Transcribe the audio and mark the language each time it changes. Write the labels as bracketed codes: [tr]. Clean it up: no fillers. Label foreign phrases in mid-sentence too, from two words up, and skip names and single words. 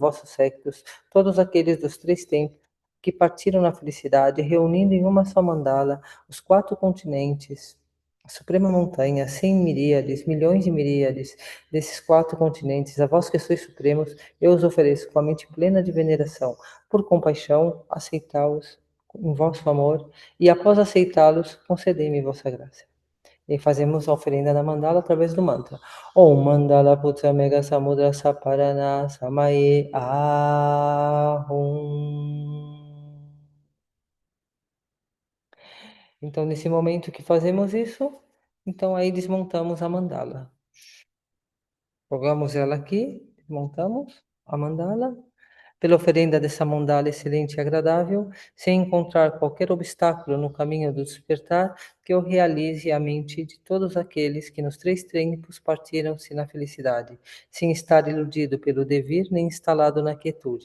[pt] vosso séculos, todos aqueles dos três tempos que partiram na felicidade, reunindo em uma só mandala os quatro continentes, a suprema montanha, 100 miríades, milhões de miríades desses quatro continentes, a vós que sois supremos, eu os ofereço com a mente plena de veneração, por compaixão, aceitá-los em vosso amor, e após aceitá-los, concedei-me vossa graça. E fazemos a oferenda da mandala através do mantra. [sa] ॐ मण्डल पूजा मेघ समुद्र स्फरण समये आहूँ. [pt] Então, nesse momento que fazemos isso, então aí desmontamos a mandala. Jogamos ela aqui, desmontamos a mandala. pela oferenda dessa mandala excelente e agradável, sem encontrar qualquer obstáculo no caminho do despertar, que eu realize a mente de todos aqueles que nos três tempos partiram-se na felicidade, sem estar iludido pelo devir nem instalado na quietude.